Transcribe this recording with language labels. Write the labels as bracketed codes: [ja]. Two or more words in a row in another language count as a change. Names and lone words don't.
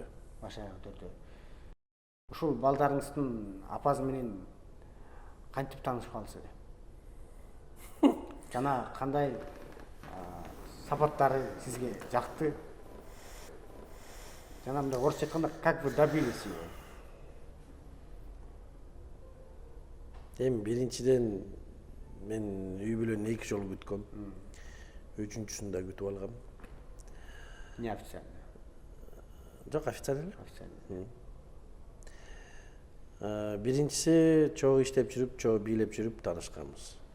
[ky] Баш аяк 4. Ушул балдарыңыздын апасы менен кантип таанышып калдыңыз эле? Жана кандай сапаттары сизге жакты? Жана мындай орусча айтканда [ru] как вы добились его? [ky] Эми биринчиден мен үй бүлөнү 2 жолу күткөм. 3-үчүсүндө күтүп алгам. [ru] Не официально? [ky] Жок, официально. Официально. Биринчиси чогуу иштеп жүрүп, чогуу бийлеп жүрүп таанышканбыз.